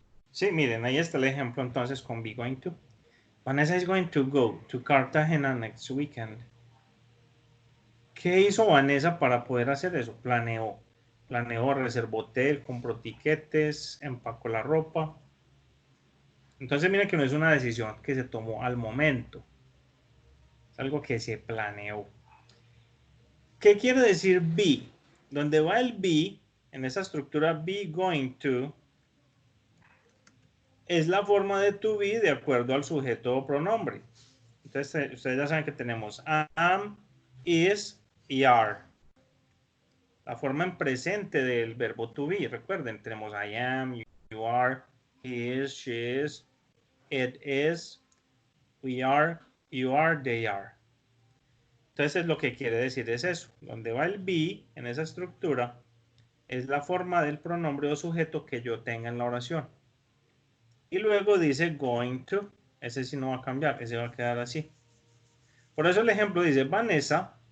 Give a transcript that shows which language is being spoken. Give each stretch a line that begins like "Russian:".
Spanish: Sí, miren, ahí está el ejemplo entonces con be going to.
English: Vanessa is going to go to Cartagena next weekend.
Spanish: ¿Qué hizo Vanessa para poder hacer eso? Planeó, reservó hotel, compró tiquetes, empacó la ropa. Entonces, miren que no es una decisión que se tomó al momento. Es algo que se planeó. ¿Qué quiere decir be? Donde va el be, en esa estructura be going to, es la forma de to be de acuerdo al sujeto o pronombre. Entonces, ustedes ya saben que tenemos am, is y are. La forma en presente del verbo to be. Recuerden, tenemos
English: I am, you are, he is, she is, it is, we are, you are, they are.
Spanish: Entonces lo que quiere decir es eso. Donde va el be en esa estructura es la forma del pronombre o sujeto que yo tenga en la oración. Y luego dice going to. Ese sí no va a cambiar, ese va a quedar así. Por eso el ejemplo dice Vanessa.